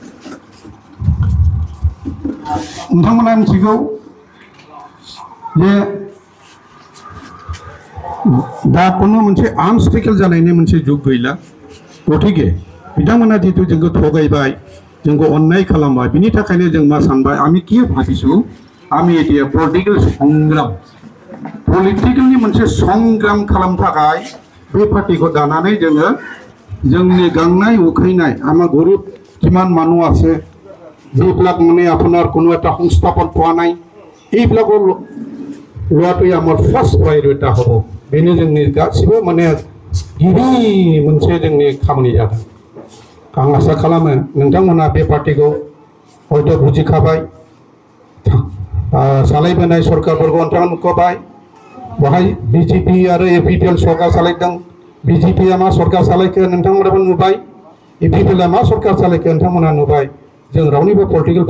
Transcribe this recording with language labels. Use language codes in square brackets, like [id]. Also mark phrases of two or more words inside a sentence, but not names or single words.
[brx] नोंथांमोना मिथिगौ जे दा कोनो मोनसे आनस्टेबल जानायनि मोनसे जुग गैला गथिखे बिथांमोना जितु जोंखौ थगायबाय जोंखौ अन्याय खालामबाय बिनि थाखायनो जों मा सानबाय [as] আমি কি ভাবিছু আমি এদিয়া [brx] पलिटिकेलनि मोनसे संग्राम खालामनो थाखाय बे पार्टिखौ दानानै जोङो जोंनि गांनाय उखैनाय [as] আমা গৰীব কিমান মানুহ আছে যিবিলাক মানে আপোনাৰ কোনো এটা সংস্থাপন পোৱা নাই এইবিলাকৰ লোৱাটোই আমাৰ ফাৰ্ষ্ট প্ৰায়ৰিটি হ'ব [brx] बेनो जोंनि गासिबो माने गिबि मोनसे जोंनि खामानि जादों आं आसा खालामो नोंथांमोना बे पार्टिखौ हयथ' बुजिखाबाय सालायबोनाय सरकारफोरखौ नोंथाङा नुखाबाय बेवहाय BJP आरो APPL सरकार सालायदों BJPआ मा सरकार सालायखो नोंथांमोनाबो नुबाय APPLआ मा सरकार सालायखो नोंथांमोना नुबाय जों रावनिबो पलिटिकेल